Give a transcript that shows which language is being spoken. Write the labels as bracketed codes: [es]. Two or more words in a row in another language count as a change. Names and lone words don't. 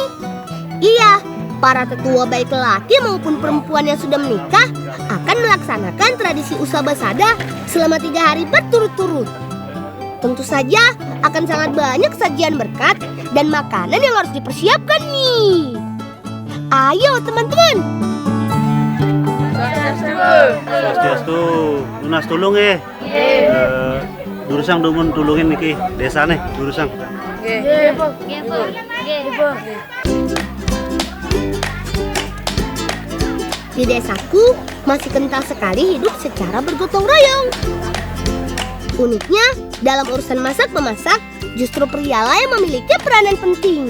[id] Iya, para tetua baik lelaki maupun perempuan yang sudah menikah akan melaksanakan tradisi Usabasada selama 3 hari berturut-turut. Tentu saja akan sangat banyak sajian berkat dan makanan yang harus dipersiapkan nih. Ayo teman-teman. [ban] Swastiastu, lunas tulung Durusang dumun tulungin niki desa nih, Durusang. [id] Di desaku masih kental sekali hidup secara bergotong royong. Uniknya, dalam urusan masak-memasak, justru prialah yang memiliki peranan penting.